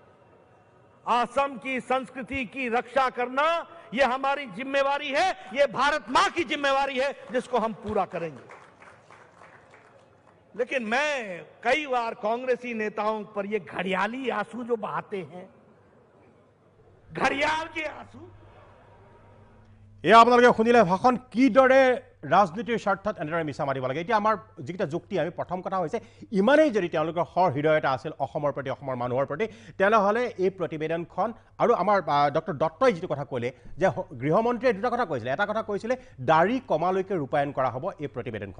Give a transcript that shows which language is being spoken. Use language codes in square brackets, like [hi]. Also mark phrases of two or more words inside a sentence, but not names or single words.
[hi] असम की संस्कृति की रक्षा करना यह हमारी जिम्मेवारी है, यह भारत मां की जिम्मेवारी है, जिसको हम पूरा करेंगे। लेकिन मैं कई बार कांग्रेसी नेताओं पर ये घड़ियाली आंसू जो बहाते हैं, घड़ियाल के आंसू, [as] এয়া আপোনালোকে শুনিলে ভাষণ কিদৰে ৰাজনীতিৰ স্বাৰ্থত এনেদৰে মিছা মাৰিব লাগে। এতিয়া আমাৰ যিকেইটা যুক্তি, আমি প্ৰথম কথা হৈছে ইমানেই যদি তেওঁলোকৰ হৃদয়তা আছিল অসমৰ প্ৰতি, অসমৰ মানুহৰ প্ৰতি, তেনেহ'লে এই প্ৰতিবেদনখন আৰু আমাৰ ডক্টৰ দত্তই যিটো কথা ক'লে যে গৃহমন্ত্ৰীয়ে দুটা কথা কৈছিলে, এটা কথা কৈছিলে দাড়ি কমালৈকে ৰূপায়ণ কৰা হ'ব এই প্ৰতিবেদনখন।